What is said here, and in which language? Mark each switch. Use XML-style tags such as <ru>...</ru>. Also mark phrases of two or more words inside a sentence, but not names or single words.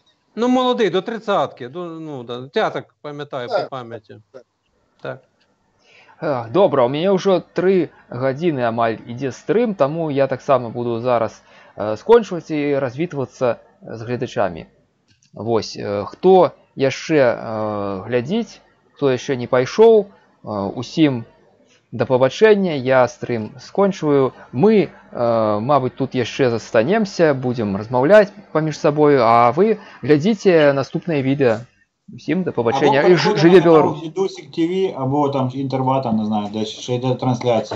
<uk>Ну, молодий, до 30-ки. Ну, да. Я так пам'ятаю по пам'яті. Так. Добре, у мене вже 3 години амаль іде стрим, тому я так само буду зараз скончувати і розвітуватися з глядачами.</uk> <be>Ось, хто яшчэ глядзіць, хто яшчэ не пайшоў, усім да пабачэння, я стрым скончваю. Мы, мабыць, тут яшчэ застанемся, будзем размаўляць паміж сабою, а вы глядзіце наступнае відэа. Усім да пабачэння. І жыве Беларусь!</be> <uk>Дусік ТВ, або там Інтервата, не знаю, де ще йде трансляція.</uk>